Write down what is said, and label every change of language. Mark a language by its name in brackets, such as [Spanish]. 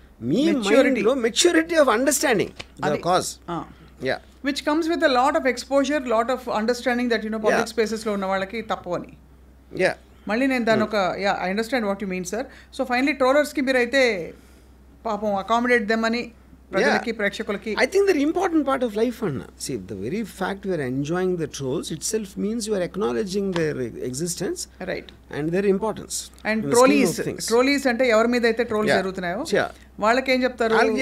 [English] మీ మైండ్లో maturity of understanding the cause. Which comes with a lot of exposure, lot of understanding that public స్పేసెస్లో [Telugu] ఉన్న వాళ్ళకి తప్పు అని. మళ్ళీ నేను దాని ఒక [English] I understand what you mean sir. [Telugu] So finally ట్రోలర్స్కి మీరైతే పాపం [English] accommodate them [Telugu] అని ప్రజలకి, ప్రేక్షకులకి. [English] I think the important part of life, Anna. See, the very fact we are enjoying the trolls itself means you are acknowledging their existence, right, and their importance. [Telugu] And trolleys అంటే ఎవరి మీద అయితే trolls జరుగుతున్నాయో వాళ్ళకి ఏం చెప్తారు,